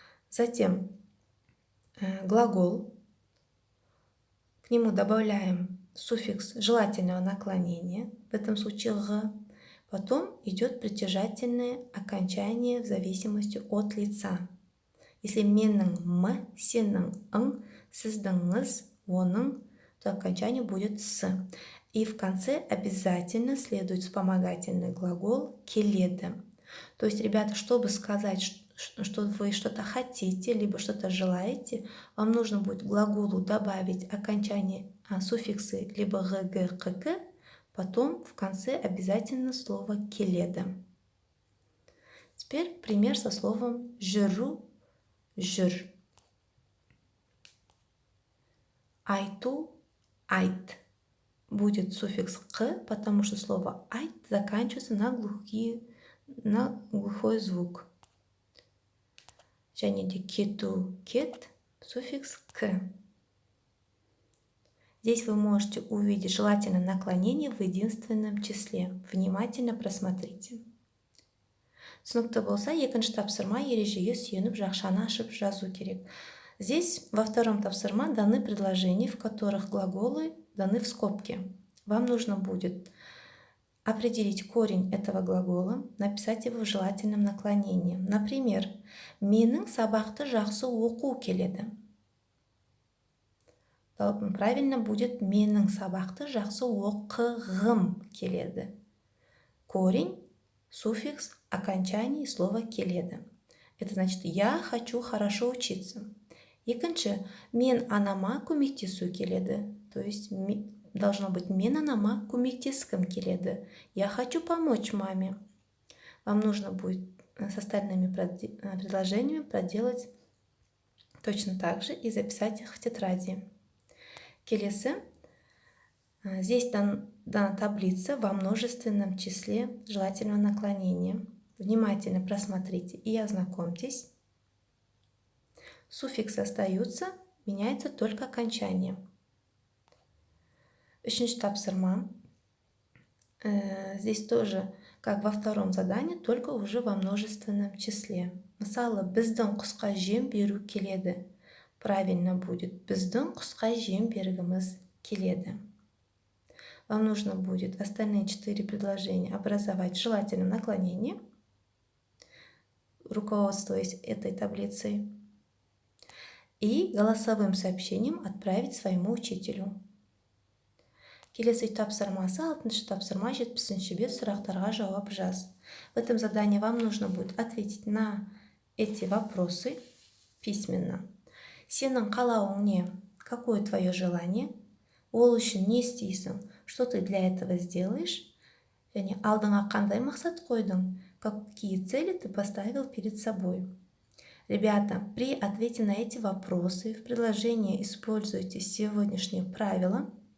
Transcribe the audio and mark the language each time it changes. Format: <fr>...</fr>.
<ru>Затем глагол. К нему добавляем суффикс желательного наклонения, в этом случае «г». Потом идет притяжательное окончание в зависимости от лица. Если менің «м», сенің «ң», сіздің «оның», то окончание будет «с». И в конце обязательно следует вспомогательный глагол «келеді». То есть, ребята, чтобы сказать, что вы что-то хотите, либо что-то желаете, вам нужно будет к глаголу добавить окончание суффиксы либо «г», «г», «қ», «к», потом в конце обязательно слово «келеді». Теперь пример со словом «жүру», «жүр». Айту, айт. Будет суффикс «қ», потому что слово «айт» заканчивается на глухой звук.</ru> <kk>Және де кету, кет, суффикс «к».</kk> <ru>Здесь вы можете увидеть желательное наклонение в единственном числе. Внимательно просмотрите.</ru> <kk>Түсінікті болса, екінші тапсырма ережеге сүйеніп жақшаны ашып жазу керек.</kk> <ru>Здесь во втором тапсырма даны предложения, в которых глаголы даны в скобке. Вам нужно будет определить корень этого глагола, написать его в желательном наклонении.</ru> <kk>Например, менің сабақты жақсы оқу келеді.</kk> <ru>Правильно будет</ru> <kk>менің сабақты жақсы оқығым келеді.</kk> <ru>Корень, суффикс, окончание слова келеді. Это значит я хочу хорошо учиться.</ru> <kk>Екінші, мен анама көмектесу келеді.</kk> <ru>То есть должно быть</ru> <kk>мен анама көмектескім келеді.</kk> <ru>Я хочу помочь маме. Вам нужно будет с остальными предложениями проделать точно так же и записать их в тетради.</ru> <kk>Келесі.</kk> <ru>Здесь дана таблица во множественном числе желательного наклонения. Внимательно просмотрите и ознакомьтесь. Суффиксы остаются, меняется только окончание.</ru> <kk>Үшінші тапсырма.</kk> <ru>Здесь тоже как во втором задании, только уже во множественном числе.</ru> <kk>Мысалы, біздің құсқа жем беру келеді.</kk> <ru>Правильно будет:</ru> <kk>біздің құсқа жем бергіміз келеді.</kk> <ru>Вам нужно будет остальные 4 предложения образовать в желательном наклонении, руководствуясь этой таблицей, и голосовым сообщением отправить своему учителю.</ru> <kk>Келесі тапсырмасы 6-шы тапсырма 70-ші бет сұрақтарға жауап жаз.</kk> <ru>В этом задании вам нужно будет ответить на эти вопросы письменно.</ru> <kk>Сенің қалауың не?</kk> <ru>Какое твое желание?</ru> <kk>Ол үшін не істейсің?</kk> <ru>Что ты для этого сделаешь?</ru> <kk>Және алдыңа қандай мақсат қойдың?</kk> <ru>Какие цели ты поставил перед собой? Ребята, при ответе на эти вопросы в предложении используйте сегодняшние правила.</ru>